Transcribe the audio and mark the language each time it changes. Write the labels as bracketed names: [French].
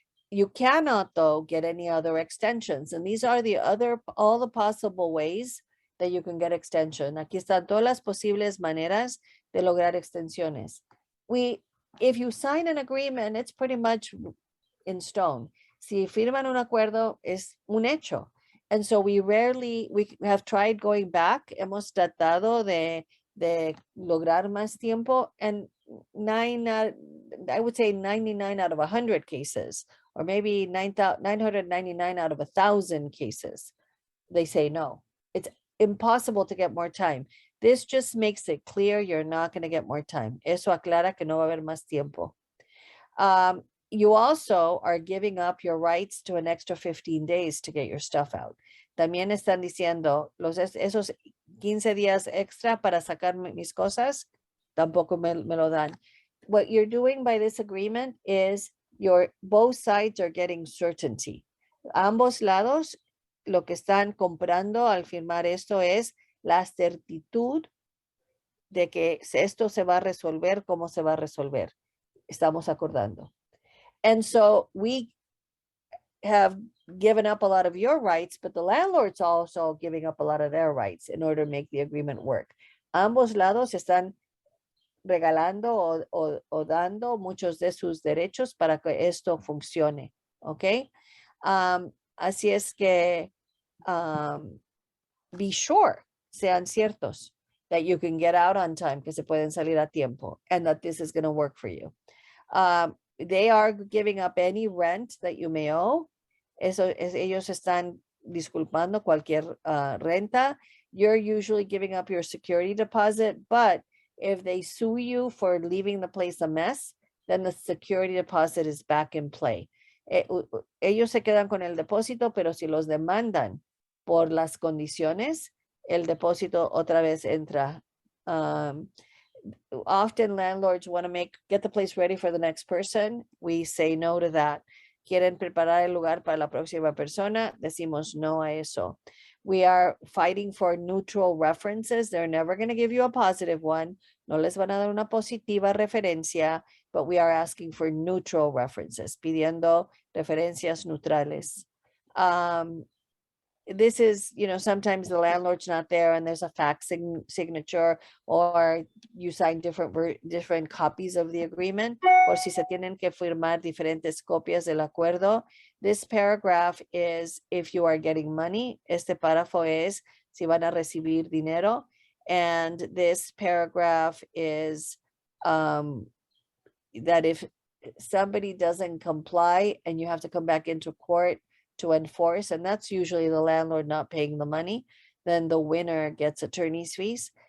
[English] You cannot, though, get any other extensions. And these are all the possible ways that you can get extension. [Spanish] Aquí están todas las posibles maneras de lograr extensiones. [English] If you sign an agreement, it's pretty much in stone. [Spanish] Si firman un acuerdo, es un hecho. [English] And so we have tried going back. [Spanish] Hemos tratado de lograr más tiempo. [English] And I would say 99 out of 100 cases, or maybe 999 out of 1,000 cases, they say no. It's impossible to get more time. This just makes it clear you're not going to get more time. [Spanish] Eso aclara que no va a haber más tiempo. [English] You also are giving up your rights to an extra 15 days to get your stuff out. [Spanish] También están diciendo esos 15 días extra para sacar mis cosas, tampoco me lo dan. [English] What you're doing by this agreement is both sides are getting certainty. [Spanish] Ambos lados lo que están comprando al firmar esto es la certitud de que esto se va a resolver como se va a resolver. Estamos acordando. [English] And so we have given up a lot of your rights, but the landlord's also giving up a lot of their rights in order to make the agreement work. [Spanish] Ambos lados están regalando o dando muchos de sus derechos para que esto funcione, ¿ok? Así es que [English] be sure, [Spanish] sean ciertos, [English] that you can get out on time, [Spanish] que se pueden salir a tiempo, [English] and that this is going to work for you. They are giving up any rent that you may owe. [Spanish] Ellos están disculpando cualquier renta. [English] You're usually giving up your security deposit, but if they sue you for leaving the place a mess, then the security deposit is back in play. [Spanish] Ellos se quedan con el depósito, pero si los demandan por las condiciones, el depósito otra vez entra. [English] Often landlords want to get the place ready for the next person. We say no to that. [Spanish] Quieren preparar el lugar para la próxima persona. Decimos no a eso. [English] We are fighting for neutral references. They're never going to give you a positive one. [Spanish] No les van a dar una positiva referencia, [English] but we are asking for neutral references, [Spanish] pidiendo referencias neutrales. [English] This is, sometimes the landlord's not there and there's a fax signature, or you sign different copies of the agreement, or [Spanish] si se tienen que firmar diferentes copias del acuerdo. [English] This paragraph is if you are getting money. [Spanish] Este párrafo es si van a recibir dinero. [English] And this paragraph is that if somebody doesn't comply and you have to come back into court to enforce, and that's usually the landlord not paying the money, then the winner gets attorney's fees.